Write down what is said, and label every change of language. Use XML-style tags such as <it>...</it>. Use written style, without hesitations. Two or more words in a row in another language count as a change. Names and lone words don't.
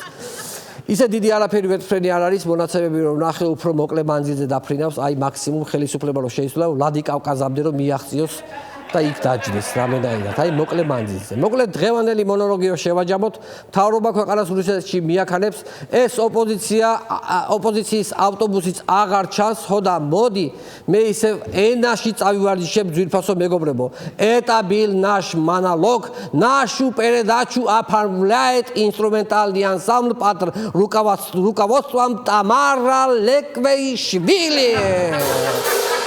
<ka>ისე დიდი არაფერი ვეტმფრენი არ არის, მონაცემები რომ ნახე უფრო მოკლე მანძილზე დაფრინავს, აი მაქსიმუმ ხელისუფლება რომ შეისწვლა ვლადი კავკაზამდე რომ მიაღწიოს და იქ დაჯდეს რამენაირად, აი მოკლე მანძილზე. მოკლედ დღევანდელი მონოლოგი რო შევაჯამოთ, მთავრობა ქვეყანას რუსეთში მიაქანებს, ეს ოპოზიციის ავტობუსიც აღარ чанს, ხო და მოდი მე ისევ ენაში წავივარჯიშებ ძვირფასო мегобребо.</ka> <ru>Это был наш монолог. Нашу передачу оформляет инструментальный ансамбль под руководством Тамара Леквеишвили.</ru>